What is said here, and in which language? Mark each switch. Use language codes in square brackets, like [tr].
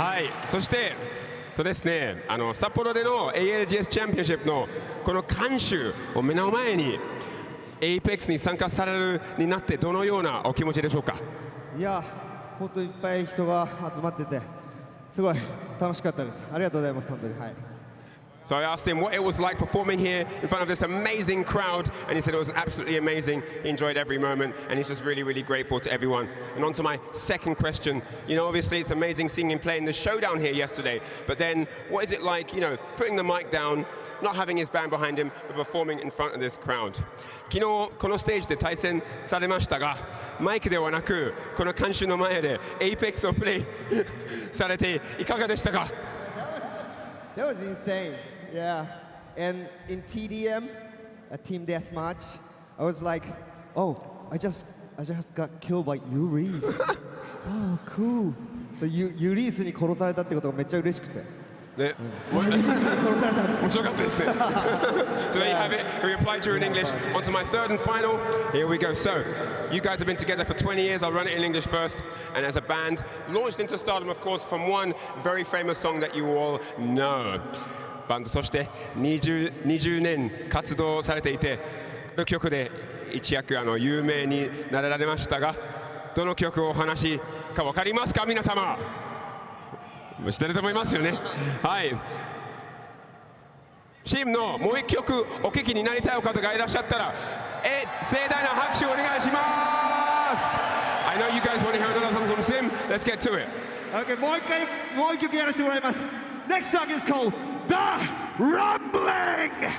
[ja] はい、そしてですね、札幌での ALGS チャンピオンシップのこの監修を目の前に APEX に参加されるになってどのようなお気持ちでしょうか。いや本当いっぱい人が集まっててすごい楽しかったです。ありがとうございます本当に。はい。 [en] So I asked him what it was like performing here in front of this amazing crowd, and he said it was absolutely amazing. He enjoyed every moment, and he's just really, really grateful to everyone. And on to my second question. You know, obviously it's amazing seeing him playing the showdown here yesterday, but then what is it like, you know, putting the mic down, not having his band behind him, but performing in front of this crowd? [ja] 昨日このステージで対戦されましたが、マイクではなくこの監修の前で APEX をプレイされていかがでしたか？ [en] That was insane. Yeah. And in TDM, a team deathmatch, I was like, oh, I just got killed by Yuris. Oh, cool. [ja] So Yuris に殺されたってことがめっちゃ嬉しくて。ね、面白かったですね。 [en] So there you have it. We replied to you in English. On to my third and final. Here we go. So, you guys have been together for 20 years. I'll run it in English first. And as a band, launched into stardom, of course, from one very famous song that you all know. [ja] バンドとして20年活動されていて、この曲で一躍有名になられましたが、どの曲をお話か分かりますか皆様？知ってると思いますよね。はい。チームのもう一曲お聴きになりたいお方がいらっしゃったら、盛大な拍手をお願いします。 [en] I know you guys want to hear another song from Sim. Let's get to it. [ja] Okay, もう一曲やらせてもらいます。 [en] Next song is called The Rumbling.